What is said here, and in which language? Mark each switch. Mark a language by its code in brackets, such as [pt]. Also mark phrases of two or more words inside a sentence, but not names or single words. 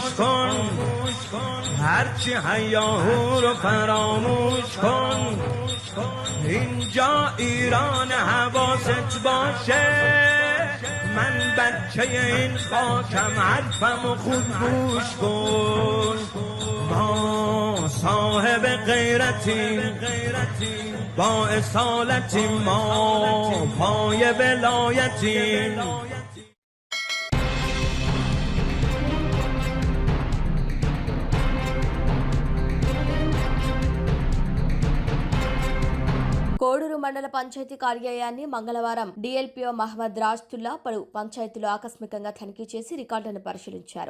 [fa] کن هرچی هیاهو رو فراموش کن اینجا ایران حواست باشه من بچه این خاکم حرفمو خوب گوش کن ما صاحب غیرتیم با اصالتیم ما پای ولایتیم [te] కోడూరు మండల పంచాయతీ కార్యాలయాన్ని మంగళవారం డీఎల్పీఓ మహమ్మద్ రాజ్తుల్లా పలు పంచాయతీలు ఆకస్మికంగా తనిఖీ చేసి రికార్డులను పరిశీలించారు.